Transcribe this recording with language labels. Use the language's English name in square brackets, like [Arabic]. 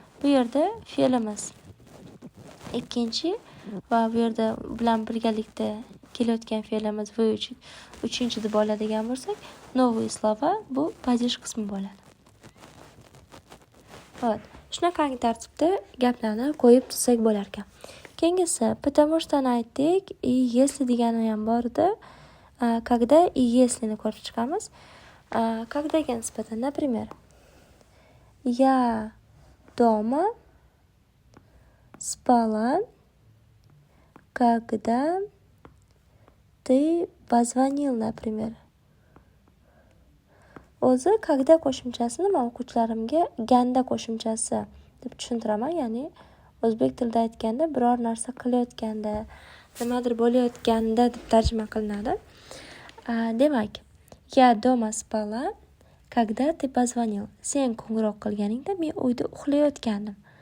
[Uzbek] Bu yerda fe'limiz ikkinchi va bu yerda bilan birgalikda kelayotgan fe'limiz [Russian] выучить [Uzbek] uchinchi deb oladigan bo'lsak, [Russian] новые слова [Uzbek] bu падеж qismi bo'ladi. [Russian] Вот. [Uzbek] Shunaqangi tartibda gaplarni qo'yib tuzsak bo'lar ekan. Keyingisi [Russian] потому что [Uzbek] aytdik, [Russian] и если [Uzbek] degani ham bor edi. [Russian] Когда и если [Uzbek] ni ko'rib chiqamiz. [Russian] Когда [Uzbek] nisbatan, [Russian] например, я дома спала, когда ты позвонил, например. [Uzbek] O'zi [Russian] когда [Uzbek] qo'shimchasini men o'quvchilarimga ganda qo'shimchasi deb tushuntiraman. Ya'ni o'zbek tilida aytganda biror narsa qilayotganda, nimadir bo'layotganda deb tarjima qilinadi. Demak, [Russian] я дома спала, когда ты позвонил. [Uzbek] Sen qo'ng'iroq qilganingda men uyda uxlayotgandim.